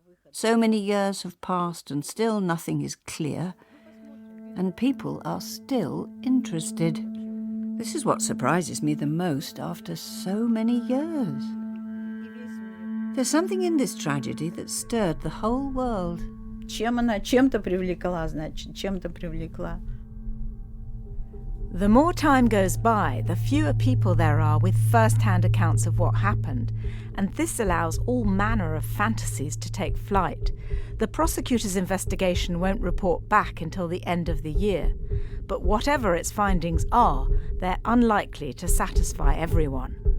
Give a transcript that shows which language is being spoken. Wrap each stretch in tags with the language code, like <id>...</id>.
<en>So many years have passed and still nothing is clear. And people are still interested. This is what surprises me the most after so many years. There's something in this tragedy that stirred the whole world.</en> <ru>Чем-то привлекла, значит, чем-то привлекла.</ru> <en>The more time goes by, the fewer people there are with first-hand accounts of what happened, and this allows all manner of fantasies to take flight. The prosecutor's investigation won't report back until the end of the year, but whatever its findings are, they're unlikely to satisfy everyone.</en>